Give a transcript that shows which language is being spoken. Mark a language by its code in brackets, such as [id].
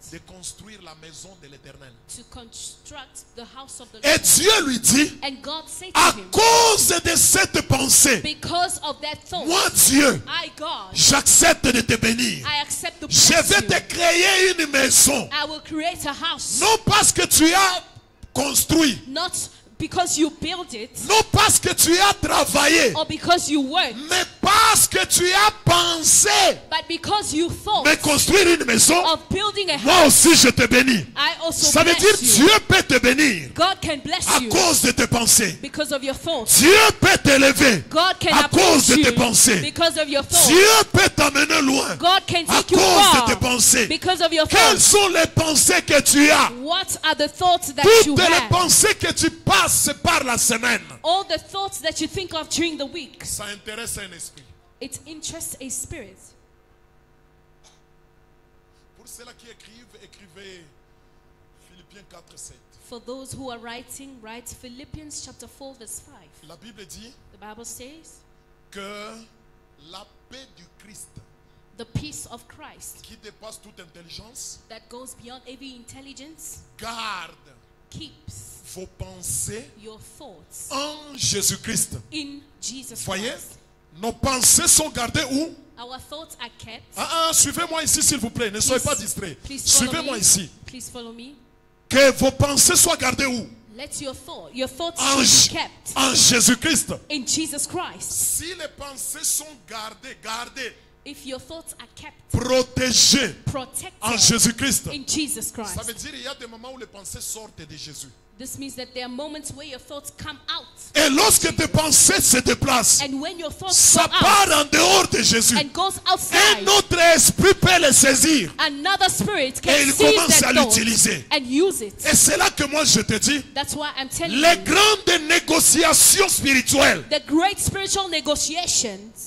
[fr] de construire la maison de l'Éternel. [en] to construct the house of the [fr] Et [en] Lord. [fr] Dieu lui dit, [en] And God said [fr] à [en] to him, [fr] cause de cette pensée, [en] because of that thought, [fr] moi Dieu, [en] I, God, [fr] j'accepte de te bénir. [en] I accept the [fr] Je vais te créer une maison. [en] I will create a house. [fr] Non parce que tu as construit, [en] Not because you build it [fr] non parce que tu as travaillé, [en] or because you work, [fr] mais parce que tu as pensé [en] but because you thought [fr] de construire une maison. [en] of building a house. [fr] Moi aussi je te bénis. [en] I also [fr] Ça veut dire [en] bless you. [fr] Dieu peut te bénir [en] God can bless [fr] à [en] you [fr] cause de tes pensées. [en] because of your thoughts. [fr] Dieu peut t'élever [en] God can [fr] à cause [en] uplift [fr] de tes [en] you [fr] pensées. [en] because of your thoughts. [fr] Dieu peut t'amener loin [en] God can [fr] à [en] take you [fr] cause de tes [en] far [fr] pensées. [en] because of your [fr] Quelles [en] thoughts. [fr] sont les pensées que tu as? [en] What are the thoughts that you [fr] Toutes les [en] have? [fr] pensées que tu passes par la semaine. [en] All the thoughts that you think of during the week. [fr] Ça intéresse un esprit. [en] It interests a spirit. [fr] Pour ceux-là qui écrivent, écrivez Philippiens 4:7. [en] For those who are writing, write Philippians chapter 4 verse 5. [fr] La Bible dit [en] The Bible says, [fr] que la paix du Christ, [en] the peace of Christ [fr] qui dépasse toute intelligence, [en] that goes beyond every intelligence [fr] garde [en] keeps [fr] vos pensées [en] your thoughts [fr] en Jésus-Christ. [en] in Jesus [fr] Voyez, [en] Christ. [fr] Nos pensées sont gardées où? [en] Our thoughts are kept. [fr] Suivez-moi ici s'il vous plaît. Ne soyez pas distraits. Suivez-moi ici. [en] Please follow me. [fr] Que vos pensées soient gardées où? [en] Let your thoughts be kept [fr] En Jésus-Christ. [en] in Jesus Christ. [fr] Si les pensées sont gardées, [en] If your thoughts are kept, [fr] protégées en [en] protected [fr] Jésus-Christ, [en] in Jesus [fr] ça veut [en] Christ. [fr] dire qu'il y a des moments où les pensées sortent de Jésus. [en] This means that there are moments where your thoughts come out. [fr] Et lorsque tes pensées se déplacent, [en] And when your thoughts [fr] ça [en] go [fr] part [en] out [fr] en dehors de Jésus. [en] and goes [fr] Un [en] outside, [fr] autre esprit peut les saisir [en] another spirit [fr] et [en] can [fr] il [en] seize [fr] commence à [en] that thought [fr] l'utiliser. [en] and use it. [fr] Et c'est là que moi je te dis, [en] That's why I'm telling [fr] les [en] you, [fr] grandes négociations spirituelles, [en] the great spiritual negotiations